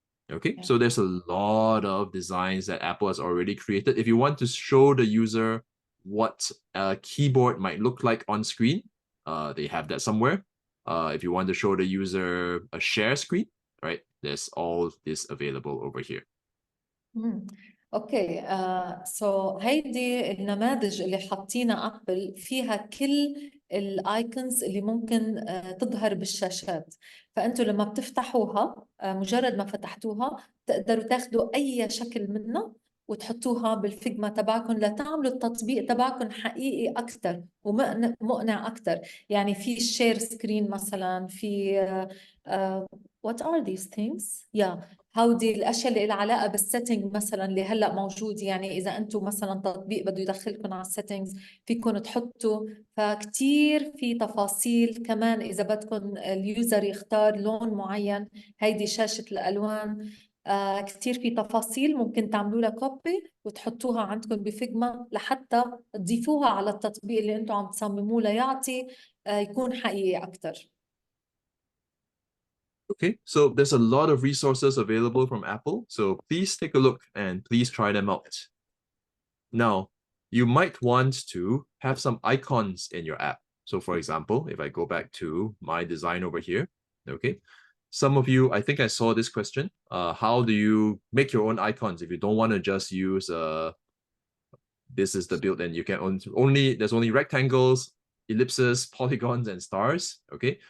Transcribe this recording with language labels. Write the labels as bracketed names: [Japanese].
[English] Okay, so there's a lot of designs that Apple has already created. If you want to show the user what a keyboard might look like on screen, they have that somewhere. If you want to show the user a share screen, right, there's all this available over here. Okay. [Arabic] هيدي النماذج اللي حاطينها ابل فيها كل الايكونز اللي ممكن تظهر بالشاشات. فانتوا لما بتفتحوها مجرد ما فتحتوها تقدروا تاخذوا اي شكل منها وتحطوها بالفيجما تبعكم لتعملوا التطبيق تبعكم حقيقي أكثر ومقنع أكثر. يعني في شير سكرين مثلا، في [English] what are these things؟ [Arabic] هودي الاشياء اللي لها علاقه بالسيتنج مثلا اللي هلا موجود. يعني اذا انتم مثلا تطبيق بده يدخلكم على السيتنجز فيكم تحطوا. فكتير في تفاصيل كمان اذا بدكم اليوزر يختار لون معين. هيدي شاشه الالوان. كتير في تفاصيل ممكن تعملوا لها كوبي وتحطوها عندكم بفيجما لحتى تضيفوها على التطبيق اللي انتم عم تصمموه ليعطي يكون حقيقي اكثر. [English] Okay, so there's a lot of resources available from Apple, so please take a look and please try them out. Now, you might want to have some icons in your app. So for example, if I go back to my design over here, okay, some of you, I think I saw this question, how do you make your own icons if you don't want to just use, this is the build and you can there's only rectangles, ellipses, polygons, and stars, okay?